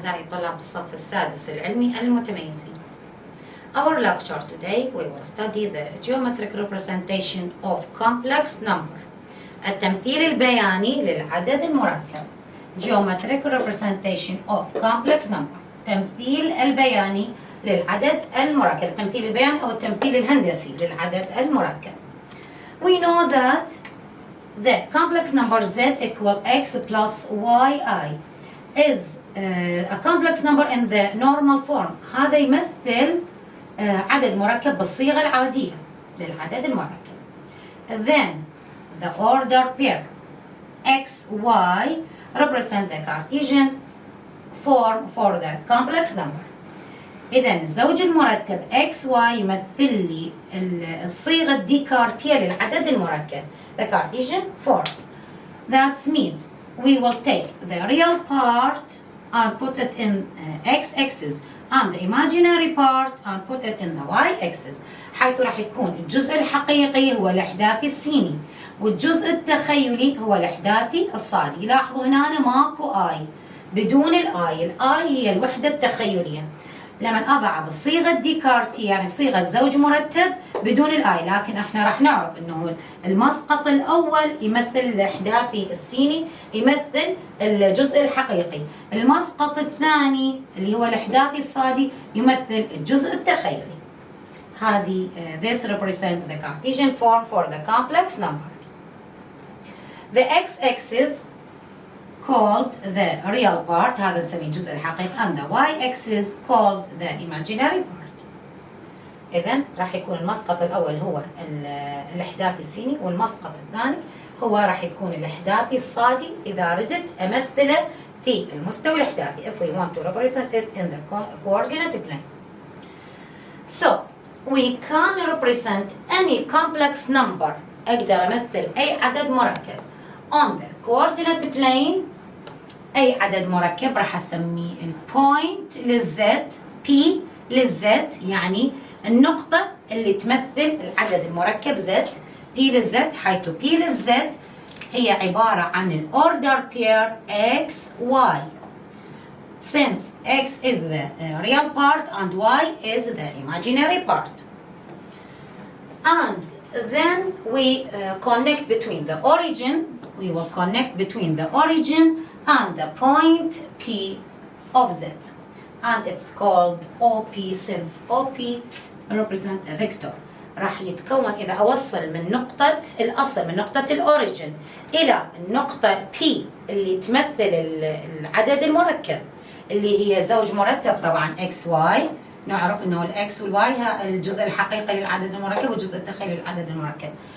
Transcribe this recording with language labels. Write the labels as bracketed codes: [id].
[ar] طلاب الصف السادس العلمي المتميزين. [en] Our lecture today we will study the geometric representation of complex number. [ar] التمثيل البياني للعدد المركب. [en] Geometric representation of complex number. [ar] تمثيل البياني للعدد المركب. التمثيل البياني أو التمثيل الهندسي للعدد المركب. [en] We know that the complex number z equal x plus yi is a complex number in the normal form. [ar] هذا يمثل عدد مركب بالصيغة العادية للعدد المركب. [en] Then the order pair x, y represent the Cartesian form for the complex number. [ar] إذا الزوج المركب x, y يمثل لي الصيغة الديكارتية للعدد المركب. [en] The Cartesian form. That means we will take the real part and put it in x-axis and the imaginary part and put it in the y-axis. [ar] حيث راح يكون الجزء الحقيقي هو الإحداثي السيني والجزء التخيلي هو الإحداثي الصادي. لاحظوا هنا ماكو آي، بدون الآي. الآي هي الوحدة التخيلية. لما أضع بالصيغة الديكارتية يعني بصيغة زوج مرتب بدون الآي، لكن احنا راح نعرف انه المسقط الأول يمثل الإحداثي السيني، يمثل الجزء الحقيقي. المسقط الثاني اللي هو الإحداثي الصادي يمثل الجزء التخيلي. هذه [en] this represents the Cartesian form for the complex number. The x-axis called the real part، [ar] هذا نسميه الجزء الحقيقي، [en] and the y-axis called the imaginary part. [ar] إذن راح يكون المسقط الأول هو الإحداثي السيني، والمسقط الثاني هو راح يكون الإحداثي الصادي إذا ردت أمثله في المستوى الإحداثي. [en] If we want to represent it in the coordinate plane. So we can represent any complex number. [ar] أقدر أمثل أي عدد مركب [en] on the coordinate plane. [ar] أي عدد مركب راح أسميه البوينت للزد، P للزد يعني النقطة اللي تمثل العدد المركب Z، P للزد، حيث P للزد هي عبارة عن الأوردر بير X, Y. [en] Since X is the real part and Y is the imaginary part. And then we connect between the origin. We will connect between the origin and the point P of Z, and it's called OP since OP represent a vector. [ar] راح يتكون إذا أوصل من نقطة الأصل من نقطة الأوريجين إلى النقطة P اللي تمثل العدد المركب اللي هي زوج مرتب طبعا X Y. نعرف إنه الإكس والواي الجزء الحقيقي للعدد المركب والجزء التخيلي للعدد المركب.